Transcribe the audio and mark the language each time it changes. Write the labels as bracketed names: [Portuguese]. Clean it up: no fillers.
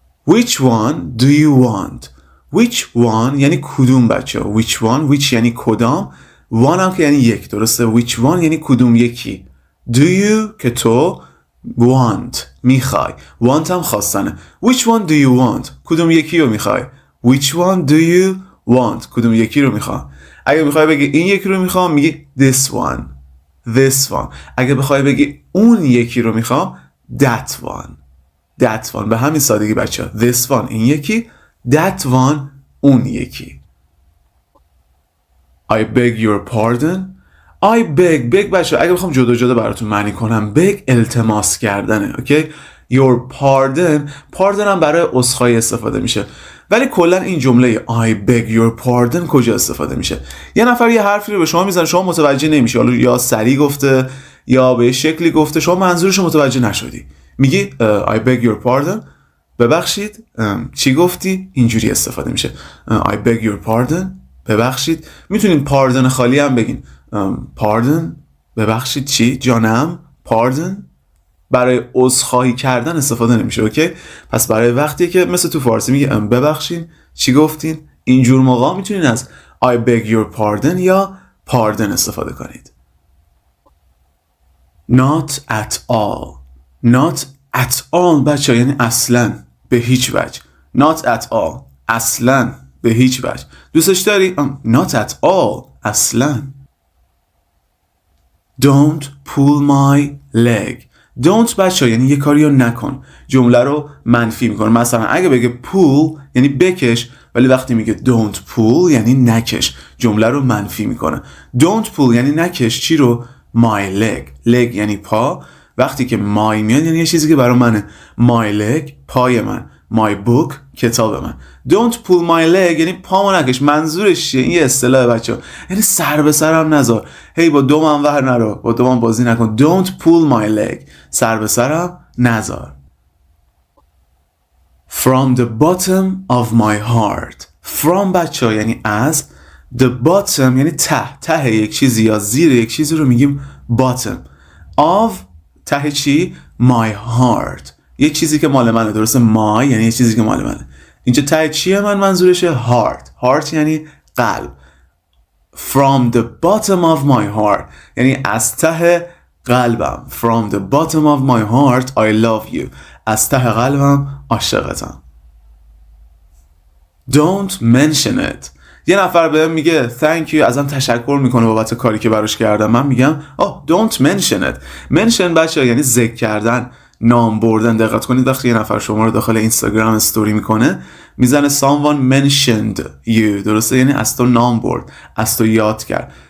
[English] which one do you want? which one [Persian] یعنی کدوم بچه ها. which one which یعنی کدام، one هم که یعنی یک، درسته. [English] which one [Persian] یعنی کدوم یکی. [English] do you [Persian] که تو، want میخوای، want هم خواستنه. [English] which one do you want [Persian] کدوم یکی رو میخوای. [English] which one do you want کدوم یکی رو میخوای. [Persian] اگه میخوای بگی این یکی رو میخوام میگی [English] this one. this one. [Persian] اگه بخوای بگی اون یکی رو میخوام that one. [English] that one. [Persian] به همین سادگی بچه ها. [English] this one [Persian] این یکی، [English] that one [Persian] اون یکی. [English] I beg your pardon. [Persian] I beg بچه ها اگه بخوام جدا جدا براتون معنی کنم، beg التماس کردنه، اوکی. your pardon هم برای عذرخواهی استفاده میشه، ولی کلا این جمله [English] I beg your pardon [Persian] کجا استفاده میشه؟ یه نفر یه حرفی رو به شما میزنه، شما متوجه نمیشی، حالا یا سریع گفته یا به شکلی گفته، شما منظورش رو متوجه نشدی، میگی I beg your pardon، ببخشید چی گفتی؟ اینجوری استفاده میشه. [English] I beg your pardon [Persian] ببخشید. میتونین pardon خالی هم بگین pardon ببخشید چی؟ جانم. pardon برای عذرخواهی کردن استفاده نمیشه، اوکی. پس برای وقتی که مثل تو فارسی میگه ببخشید چی گفتین، اینجور موقع میتونین از [English] I beg your pardon [Persian] یا pardon استفاده کنید. [English] not at all. [Persian] not at all بچه یعنی اصلا، به هیچ وجه. [English] not at all [Persian] اصلا، به هیچ وجه. دوستش داری؟ not at all اصلا. [English] don't pull my leg. [Persian] don't بچه یعنی یه کاری رو نکن، جمله رو منفی میکنه. مثلا اگه بگه pull یعنی بکش، ولی وقتی میگه [English] don't pull [Persian] یعنی نکش، جمله رو منفی میکنه. [English] don't pull [Persian] یعنی نکش چی رو؟ [English] my leg. [Persian] leg یعنی پا، وقتی که my میاد یعنی یه چیزی که برای منه. [English] my leg [Persian] پای من، [English] my book [Persian] کتاب من. [English] don't pull my leg [Persian] یعنی پامو نکش. منظورش چیه؟ این یه اصطلاح بچه ها، یعنی سر به سرم نذار، هی با دومم ور نرو، با دومم بازی نکن. [English] don't pull my leg [Persian] سر به سرم نذار. [English] from the bottom of my heart. [Persian] from بچه ها یعنی از، [English] the bottom [Persian] یعنی ته یک چیزی یا زیر یک چیزی رو میگیم [English] bottom of [Persian] ته چی؟ [English] my heart [Persian] یه چیزی که مال منه، درسته. my یعنی یه چیزی که مال منه. اینجا ته چیه؟ منظورشه heart یعنی قلب. [English] from the bottom of my heart [Persian] یعنی از ته قلبم. [English] from the bottom of my heart I love you [Persian] از ته قلبم عاشقتم. [English] don't mention it. [Persian] یه نفر بهم میگه [English] thank you، [Persian] ازم تشکر میکنه بابت کاری که براش کردم، من میگم [English] don't mention it. [Persian] mention بچه یعنی ذکر کردن، نام بردن. دقت کنید وقتی یه نفر شما رو داخل اینستاگرام استوری میکنه میزنه [English] someone mentioned you، [Persian] درسته، یعنی از تو نام برد، از تو یاد کرد.